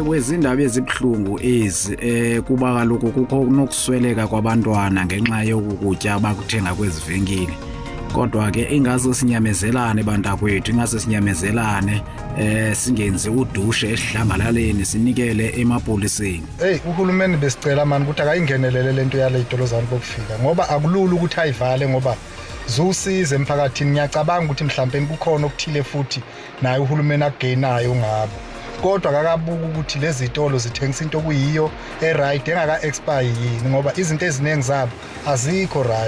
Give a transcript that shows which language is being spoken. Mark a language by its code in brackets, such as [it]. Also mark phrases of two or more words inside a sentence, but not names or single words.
[xh] Kwezindaba ezibuhlungu ezi kuba kaloku kukho nokusweleka kwabantwana ngenxa yokukutya abakuthenga kwezi venkile. [zu] Kodwa ke ingase sinyamezelane bantakwethu ingase sinyamezelane singenzi udushe esihlangalaleni sinikele emapoliseni. Uhulumeni besicela mani ukuthi akayingenelele lento yale idolozana kokufika ngoba akulula ukuthi ayivale ngoba zusize emphakathini. Ngiyacabanga ukuthi mhlawumbe kukhona okuthile futhi naye uhulumeni akugenayo ngabo. Kodwa akakabuka ukuthi lezi zitolo zithengisa into kuyiyo right engaka expire yini ngoba izinto eziningi zabo azikho right.